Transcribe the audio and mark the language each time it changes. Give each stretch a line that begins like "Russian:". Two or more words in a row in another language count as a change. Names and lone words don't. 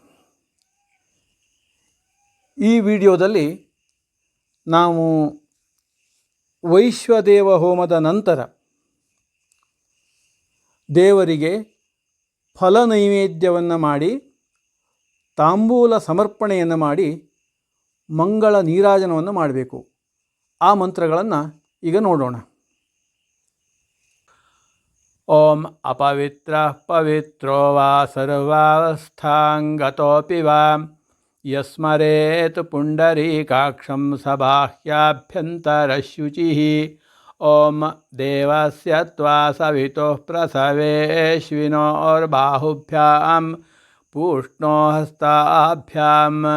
Kannada: ಈ ವಿಡಿಯೋದಲ್ಲಿ ನಾವು ವೈಶ್ವದೇವ ಹೋಮದ ನಂತರ ದೇವರಿಗೆ ಫಲ ನೈವೇದ್ಯವನ್ನು ಮಾಡಿ ತಾಂಬೂಲ ಸಮರ್ಪಣೆಯನ್ನು ಮಾಡಿ ಮಂಗಳ ನೀರಾಜನವನ್ನು ಮಾಡಬೇಕು. ಆ ಮಂತ್ರಗಳನ್ನು ಈಗ ನೋಡೋಣ.
Sanskrit: ಓಂ ಅಪವಿತ್ರಃ ಪವಿತ್ರೋ ವಾ ಸರ್ವಾವಸ್ಥಾಂಗತೋಪಿ ವಾ ಯಸ್ಮರೇತ್ ಪುಂಡರೀಕಾಕ್ಷಂ ಸಬಾಹ್ಯಾಭ್ಯಂತರಶುಚಿಃ. ಓಂ ದೇವಸ್ಯ ತ್ವಾ ಸವಿತುಃ ಪ್ರಸವೇಶ್ವಿನೋರ್ಬಾಹುಭ್ಯಾಂ ಪೂಷ್ಣೋ ಹಸ್ತಾಭ್ಯಾಂ.